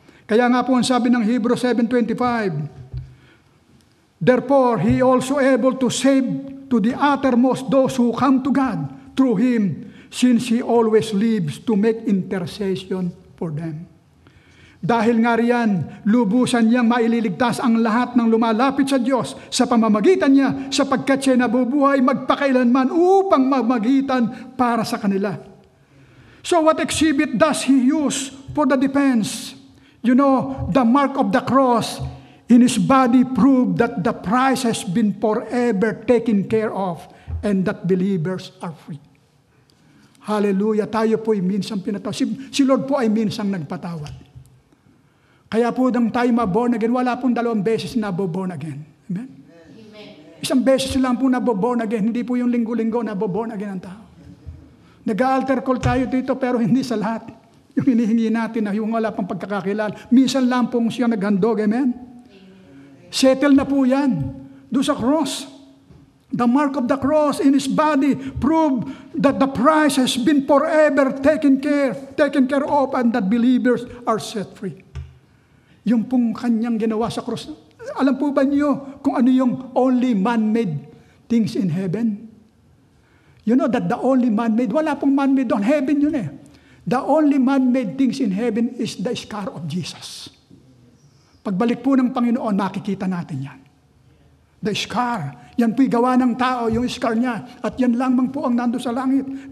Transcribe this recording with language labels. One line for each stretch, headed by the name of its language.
Filipino: Kaya nga po ang sabi ng
English: Hebrews 7:25, therefore, He also able to save to the uttermost those who come to God through Him, since He always lives to make intercession for them.
Filipino: Dahil nga riyan, lubusan niyang maililigtas ang lahat ng lumalapit sa Diyos sa pamamagitan niya, sapagkat siya nabubuhay magpakailanman upang mamagitan para sa kanila.
English: So what exhibit does he use for the defense? You know, the mark of the cross in his body proved that the price has been forever taken care of and that believers are free.
Filipino: Hallelujah. Tayo po ay minsang pinatawad. Si Lord po ay minsang nagpatawad. Kaya po nang tayo ma-born again, wala pong 2 beses na born again. Amen? Amen. Isang beses lang po na born again. Hindi po yung linggo-linggo na born again ang tao. Nag-altar call tayo dito pero hindi sa lahat. Yung hinihingi natin na yung wala pang pagkakakilala. Minsan lang pong siya naghandog. Amen? Settle na po yan. Doon sa cross.
English: The mark of the cross in his body proved that the price has been forever taken care of and that believers are set free.
Filipino: Yung pong kanyang ginawa sa cross. Alam po ba niyo kung ano yung
English: only man-made things in heaven? You know that the only man-made,
Filipino: wala pong man-made doon. Heaven yun eh.
English: The only man-made things in heaven is the scar of Jesus.
Filipino: Pagbalik po ng Panginoon, makikita natin yan.
English: The scar.
Filipino: Yan po'y gawa ng tao, yung scar niya. At yan lamang po ang nando sa langit.